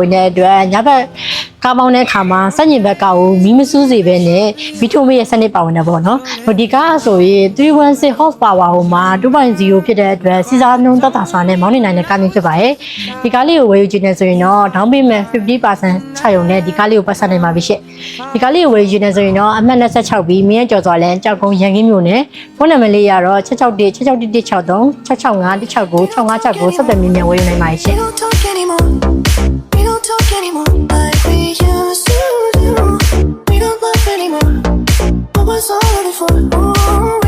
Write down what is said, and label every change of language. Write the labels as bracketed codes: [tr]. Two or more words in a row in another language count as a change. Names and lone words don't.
[my] ဝင်တဲ့အတွက်ညဘက်ကားမောင်းတဲ့အခါမှာစက်ညင်ဘက်ကကိုမီးမစူးစေဘဲနဲ့မီးထုံးမရဲ့စနစ်ပါဝင်တယ်ပေါ့နော်ဒီကားဆိုရင်316 horsepower ဟိုမှာ 2.0 ဖြစ်တဲ့အတွက်စီစားနှုန်းသက်သာစွာနဲ့မောင်းနေနိုင်တဲ့ကားမျိုးဖြစ်ပါတယ်ဒီကားလေးကိုဝယ်ယူခြင်းနဲ့ဆိုရင်တော့ [en] down payment [my] 50% ချရုံနဲ့ဒီကားလေးကိုပတ်ဆက်နိုင်ပါပြီရှင့်ဒီကားလေးကိုဝယ်ယူခြင်းနဲ့ဆိုရင်တော့အမှတ်26ပြီးမင်းကျော်စွာလဲကြောက်ကုန်းရန်ကင်းမြို့နယ်ဖုန်းနံပါတ်လေးရတော့661 66163 665 656 656 ဆက်သွယ်မြင်မြန်ဝယ်ယူနိုင်ပါရှင့် [en] We don't talk anymore. We don't talk anymore like we used to do. We don't laugh anymore. What was all of it for? Ooh.